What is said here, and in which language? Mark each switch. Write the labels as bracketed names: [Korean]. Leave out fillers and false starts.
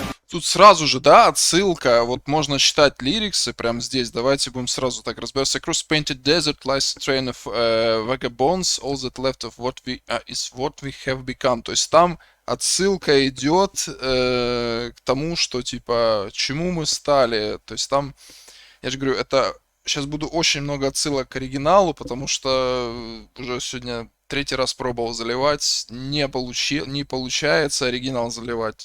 [Russian] Тут сразу же, да, отсылка. Вот можно читать лириксы прямо здесь. Давайте будем сразу так разбираться. [English] Across painted desert lies a train of vagabonds. All that left of what we is what we have become. [Russian] То есть там отсылка идет к тому, что типа чему мы стали. То есть там, я же говорю, это сейчас буду очень много отсылок к оригиналу, потому что уже сегодня 3-й раз пробовал заливать, не получается оригинал заливать.